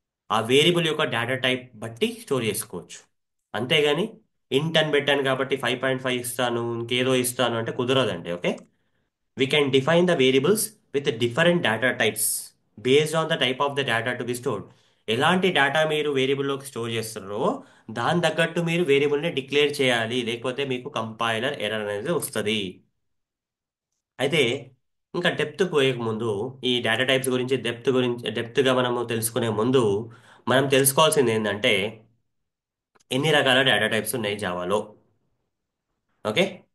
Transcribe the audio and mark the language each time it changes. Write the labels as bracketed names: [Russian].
[Telugu] ఆ వేరియబుల్ యొక్క data type బట్టి స్టోర్ చేసుకోవచ్చు. అంతేగాని ఇంట్ అని పెట్టాను కాబట్టి 5.5 ఇస్తాను ఇంకేదో ఇస్తాను అంటే కుదరదండి. Okay. [English] We can define the variables with different data types based on the type of the data to be stored. [Telugu] ఎలాంటి డేటా మీరు వేరియబుల్లోకి స్టోర్ చేస్తున్నారో దాని తగ్గట్టు మీరు వేరియబుల్ని డిక్లేర్ చేయాలి, లేకపోతే మీకు కంపైలర్ ఎర్రర్ అనేది వస్తుంది. అయితే ఇంకా డెప్త్ పోయే ముందు ఈ డేటా టైప్స్ గురించి డెప్త్గా మనము తెలుసుకునే ముందు మనం తెలుసుకోవాల్సింది ఏంటంటే ఎన్ని రకాల డేటా టైప్స్ ఉన్నాయి జావాలో. ఓకే.